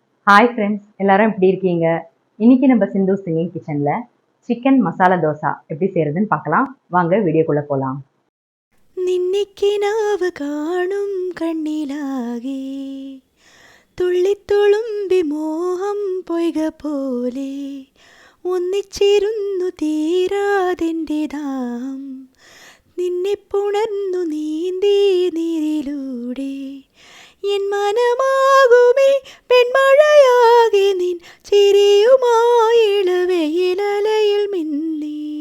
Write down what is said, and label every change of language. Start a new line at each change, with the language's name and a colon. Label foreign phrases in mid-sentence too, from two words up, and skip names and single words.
Tamil: ஹாய் ஃப்ரெண்ட்ஸ், எல்லாரும் எப்படி இருக்கீங்க? இன்னைக்கு நம்ம சிந்து சிங்கிங் கிச்சன்ல சிக்கன் மசாலா தோசை எப்படி செய்யறதுன்னு பார்க்கலாம். வாங்க வீடியோக்குள்ள போலாம்.
Malayalam: നിന്നിക്ക് നാവ് കാണും കണ്ണിലാകെ തുള്ളിത്തുളുമ്പി മോഹം പൊയ്ക പോലെ ഒന്നിച്ചിരുന്നു തീരാതെൻ്റെ ദാഹം നിന്നെ പുണർന്നു നീന്തി നീരിലൂടെ എൻ മനമാകുമേ പെൺമഴയാകെ നിൻ ചിരിയുമായി ഇളവെയിലലയിൽ മിന്നി